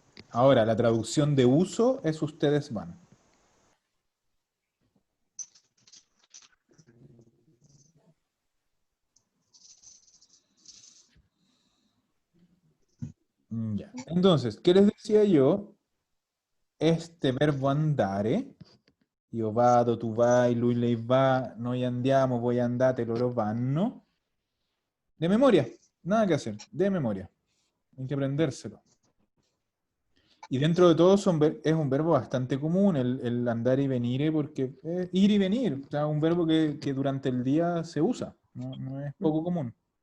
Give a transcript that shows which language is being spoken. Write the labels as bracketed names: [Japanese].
[Spanish] Ahora, la traducción de uso es ustedes van. Ya. Entonces, ¿qué les decía yo? Este verbo [Italian] andare, io vado, tu vai, lui, lei va, noi andiamo, voi andate, loro vanno. [Spanish] De memoria, nada que hacer, de memoria. Hay que aprendérselo. Y dentro de todo es un verbo bastante común, el andar y venir, porque es ir y venir, o sea, un verbo que durante el día se usa, no es poco común.